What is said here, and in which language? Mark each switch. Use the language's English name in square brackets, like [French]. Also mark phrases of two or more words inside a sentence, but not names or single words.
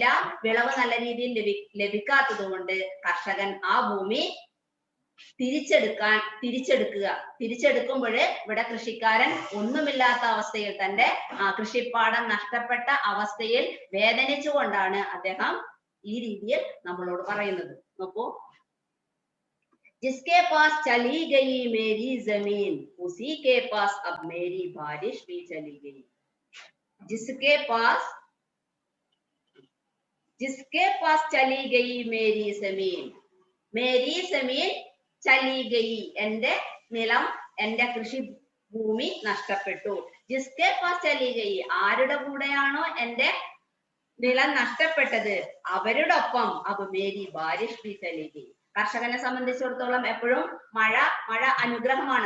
[Malayalam] വിളവ് നല്ല രീതിയിൽ ലഭിക്കാത്തത് കൊണ്ട് കർഷകൻ ആ ഭൂമി തിരിച്ചെടുക്കുമ്പോൾ ഇവിടെ കൃഷിക്കാരൻ ഒന്നുമില്ലാത്ത അവസ്ഥയിൽ, തന്റെ കൃഷിപ്പാടം നഷ്ടപ്പെട്ട അവസ്ഥയിൽ വേദനിച്ചുകൊണ്ടാണ് അദ്ദേഹം ഈ രീതിയിൽ നമ്മളോട് പറയുന്നത്. നോക്കൂ, [Hindi] जिसके पास चली गई मेरी जमीन उसी के पास अब मेरी बारिश भी चली गई. जिसके पास चली गई मेरी जमीन चली गई. [Malayalam] എന്റെ നിലം, എന്റെ കൃഷി ഭൂമി നഷ്ടപ്പെട്ടു. [Hindi] जिसके पास चली गई, [Malayalam] ആരുടെ കൂടെയാണോ എന്റെ നിലം നഷ്ടപ്പെട്ടത് അവരോടൊപ്പം [Hindi] अब मेरी बारिश भी चली गई. [Malayalam] കർഷകനെ സംബന്ധിച്ചിടത്തോളം എപ്പോഴും മഴ അനുഗ്രഹമാണ്.